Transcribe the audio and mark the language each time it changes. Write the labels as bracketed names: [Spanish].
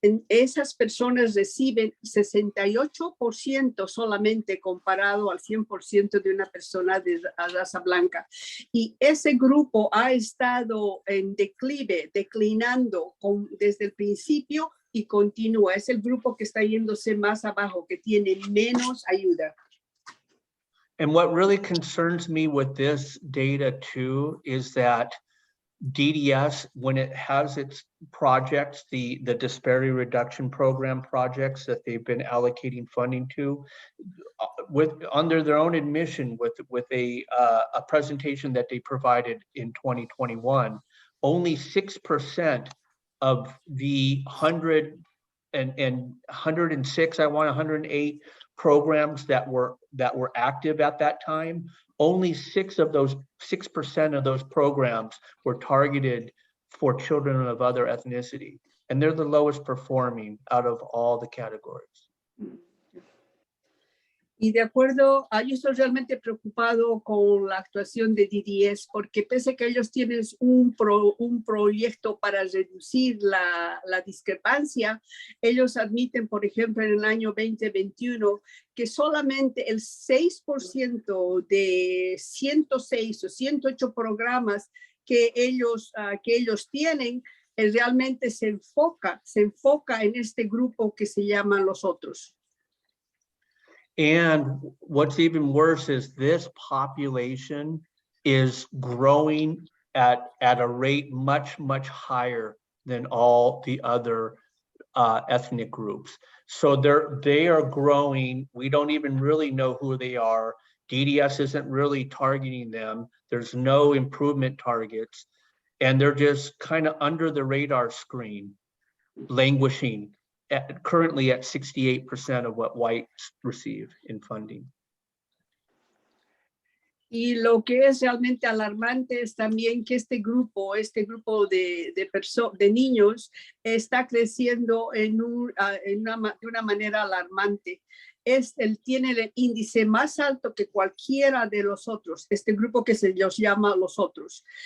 [Spanish] Esas personas reciben 68% solamente comparado al 100% de una persona de raza blanca. Y ese grupo ha estado en declinando desde el principio y continúa. Es el grupo que está yéndose más abajo, que tiene menos ayuda. [English] And what really concerns me with this data too is that DDS, when it has its projects, the disparity reduction program projects that they've been allocating funding to, under their own admission with a presentation that they provided in 2021, only 6% of the 108 programs that were active at that time, only 6% of those programs were targeted for children of other ethnicity. And they're the lowest performing out of all the categories. [Spanish] Y de acuerdo, yo estoy realmente preocupado con la actuación de DDS porque pese a que ellos tienen un proyecto para reducir la discrepancia, ellos admiten, por ejemplo, en el año 2021, que solamente el 6% de 106 o 108 programas que ellos tienen realmente se enfoca en este grupo que se llama los otros. [English] And what's even worse is this population is growing at a rate much, much higher than all the other ethnic groups. So they are growing. We don't even really know who they are. DDS isn't really targeting them. There's no improvement targets. And they're just kind of under the radar screen, languishing currently at 68% of what whites receive in funding. [Spanish] Y lo que es realmente alarmante es también que este grupo de niños está creciendo de una manera alarmante. Tiene el índice más alto que cualquiera de los otros, este grupo que se los llama los otros.